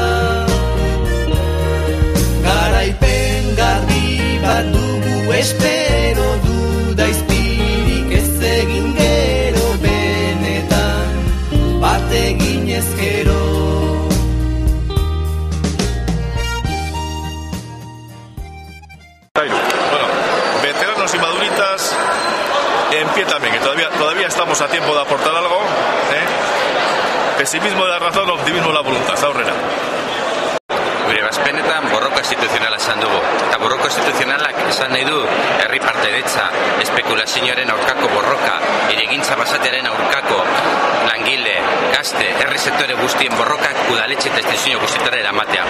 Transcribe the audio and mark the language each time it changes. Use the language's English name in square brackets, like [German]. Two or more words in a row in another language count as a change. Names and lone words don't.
[Basque] Garaipen garbi bat dugu espero duda izpirik ez egin gero benetan bat egin ezkero. [Spanish] Bueno, veteranos y maduritas en pie también, que todavía estamos a tiempo de aportar algo, ¿eh? Pesimismo de la razón, optimismo de la voluntad, [Basque] aurrera. Gure bazpenetan borroka instituzionala esan dugu. Eta borroka instituzionalak esan nahi du herri partaidetza, espekulazioaren aurkako borroka, hirigintza basatearen aurkako, langile, gazte, herri sektore guztien borrokak udaletxe eta instituzio guztietara eramatea.